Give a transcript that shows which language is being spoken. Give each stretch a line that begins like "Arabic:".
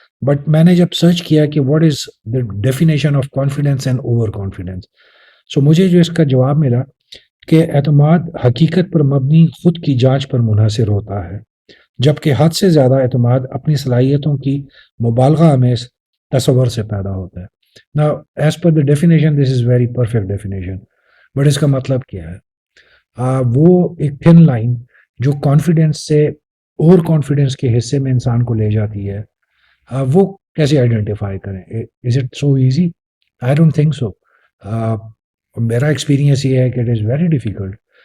Urdu: But میں نے جب سرچ کیا کہ
English: what is the definition of confidence and over confidence
Urdu: so مجھے جو اس کا جواب ملا کہ اعتماد حقیقت پر مبنی خود کی جانچ پر منحصر ہوتا ہے جبکہ حد سے زیادہ اعتماد اپنی صلاحیتوں کی مبالغہ آمیز تصور سے پیدا ہوتا ہے.
English: Now, as per the definition, this is very perfect definition.
Urdu: But اس کا مطلب کیا ہے وہ ایک تھن لائن جو کانفیڈینس سے اوور کانفیڈینس کے حصے میں انسان کو لے جاتی ہے وہ کیسے آئیڈینٹیفائی کریں.
English: Is it so easy? I don't think so.
Urdu: میرا ایکسپیرینس یہ ہے کہ
English: It is very difficult.